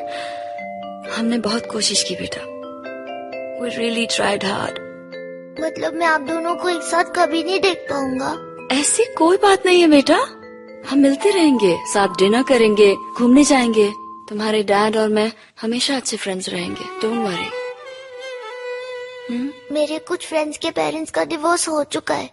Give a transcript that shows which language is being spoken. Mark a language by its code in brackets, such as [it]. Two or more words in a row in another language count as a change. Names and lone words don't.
[hi] हमने बहुत कोशिश की बेटा, [en] We really tried hard. [hi] मतलब मैं आप दोनों को एक साथ कभी नहीं देख पाऊंगा? ऐसी कोई बात नहीं है बेटा, हम मिलते रहेंगे, साथ डिनर करेंगे, घूमने जाएंगे। तुम्हारे डैड और मैं हमेशा अच्छे फ्रेंड्स रहेंगे, [en] don't worry. [hi] मेरे कुछ फ्रेंड्स के पेरेंट्स का डिवोर्स हो चुका है।